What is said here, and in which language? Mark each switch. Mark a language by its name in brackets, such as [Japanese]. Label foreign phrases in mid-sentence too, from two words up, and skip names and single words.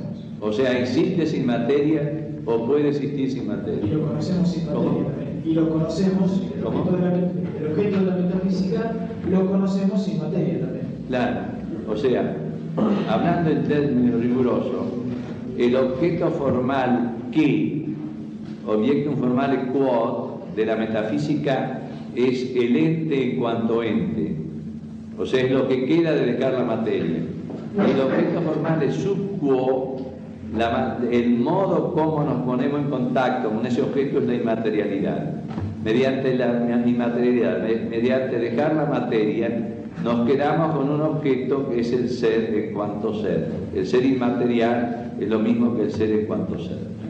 [Spanish] O sea, existe sin materia o puede existir sin Y materia. lo conocemos sin materia ¿Cómo? también. Y lo conocemos, el ¿Cómo? objeto de la metafísica, lo conocemos sin materia también. Claro, o sea, hablando en términos rigurosos, el objeto formal que, [Latin] objectum formale quod, [Spanish] de la metafísica es el ente en cuanto ente, o sea, es lo que queda de dejar la materia. El objeto formal es [Latin] sub quo, [Spanish] el modo como nos ponemos en contacto con ese objeto es la inmaterialidad. Mediante la inmaterialidad, mediante dejar la materia, nos quedamos con un objeto que es el ser en cuanto ser. El ser inmaterial es lo mismo que el ser en cuanto ser.